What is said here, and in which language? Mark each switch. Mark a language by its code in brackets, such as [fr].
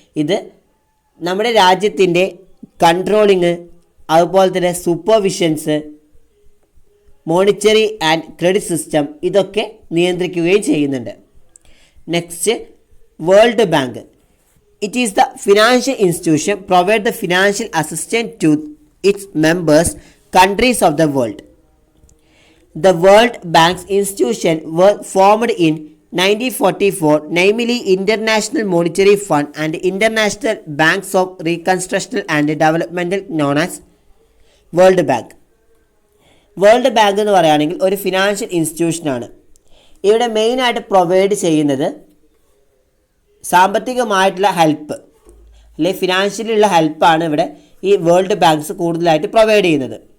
[ml] ഇത് നമ്മുടെ രാജ്യത്തിൻ്റെ കൺട്രോളിങ്, അതുപോലെ തന്നെ സൂപ്പർവിഷൻസ്, മോണിറ്ററി ആൻഡ് ക്രെഡിറ്റ് സിസ്റ്റം ഇതൊക്കെ നിയന്ത്രിക്കുകയും ചെയ്യുന്നുണ്ട്. [en] Next, World Bank. It is the financial institution provide the financial assistance to its members countries of the world. The World Bank's institution were formed in 1944, namely International Monetary Fund and International Banks of Reconstruction and Development known as World Bank. [ml] World bank എന്ന് പറയുകയാണെങ്കിൽ ഒരു financial ഇൻസ്റ്റിറ്റ്യൂഷനാണ്. ഇവിടെ മെയിനായിട്ട് provide ചെയ്യുന്നത് സാമ്പത്തികമായിട്ടുള്ള help, അല്ലെങ്കിൽ ഫിനാൻഷ്യലുള്ള ഹെൽപ്പാണ് ഇവിടെ ഈ വേൾഡ് ബാങ്ക്സ് കൂടുതലായിട്ട് പ്രൊവൈഡ് ചെയ്യുന്നത്.